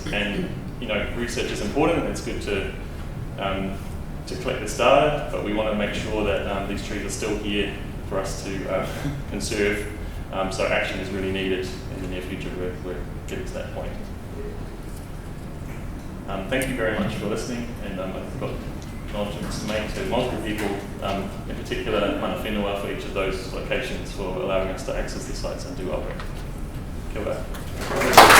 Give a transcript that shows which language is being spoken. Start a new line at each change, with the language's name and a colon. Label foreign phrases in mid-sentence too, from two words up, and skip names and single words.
English: And research is important, and it's good to collect this data, but we want to make sure that these trees are still here for us to conserve. So action is really needed in the near future. We're getting to that point. Thank you very much for listening, and I've got acknowledgements to make to multiple people, in particular
Māori: mana whenua
English: for each of those locations for allowing us to access the sites and do our work.
Māori: Kia ora.